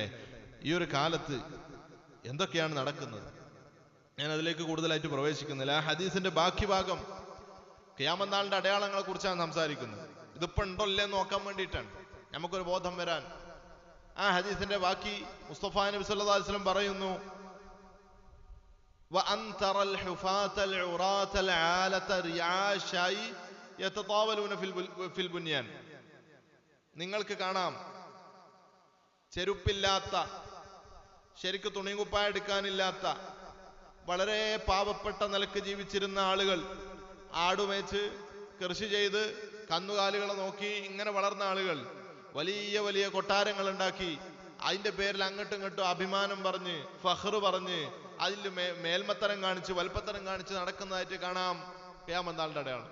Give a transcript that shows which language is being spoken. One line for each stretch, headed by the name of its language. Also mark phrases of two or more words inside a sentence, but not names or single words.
Malayalam: ഈ ഒരു കാലത്ത് എന്തൊക്കെയാണ് നടക്കുന്നത് ഞാൻ അതിലേക്ക് കൂടുതലായിട്ട് പ്രവേശിക്കുന്നില്ല. ആ ഹദീസിന്റെ ബാക്കി ഭാഗം ഖിയാമത്ത് നാളിന്റെ അടയാളങ്ങളെ കുറിച്ചാണ് സംസാരിക്കുന്നത്. ഇതിപ്പോ ഉണ്ടോ ഇല്ലെന്ന് നോക്കാൻ വേണ്ടിയിട്ടാണ്, നമുക്കൊരു ബോധം വരാൻ. ആ ഹദീസിന്റെ ബാക്കി മുസ്തഫ നബി
Arabic: صلى الله عليه وسلم
Malayalam: പറയുന്നു,
Arabic: وأن ترى الحفاة العراة العالة رعاء الشاء يتطاولون في البنيان.
Malayalam: നിങ്ങൾക്ക് കാണാം ചെരുപ്പില്ലാത്ത, ശരിക്ക് തുണികുപ്പായ എടുക്കാനില്ലാത്ത, വളരെ പാവപ്പെട്ട നിലക്ക് ജീവിച്ചിരുന്ന ആളുകൾ, ആടുമേച്ച് കൃഷി ചെയ്ത് കന്നുകാലികളെ നോക്കി ഇങ്ങനെ വളർന്ന ആളുകൾ വലിയ വലിയ കൊട്ടാരങ്ങൾ ഉണ്ടാക്കി അതിന്റെ പേരിൽ അങ്ങോട്ടും ഇങ്ങോട്ടും അഭിമാനം പറഞ്ഞ് ഫഖ്റ് പറഞ്ഞ് അതിൽ മേൽമത്തരം കാണിച്ച് വൽപ്പത്തരം കാണിച്ച് നടക്കുന്നതായിട്ട് കാണാം ഖിയാമത്ത് നാളിന്റെ അടയാളം.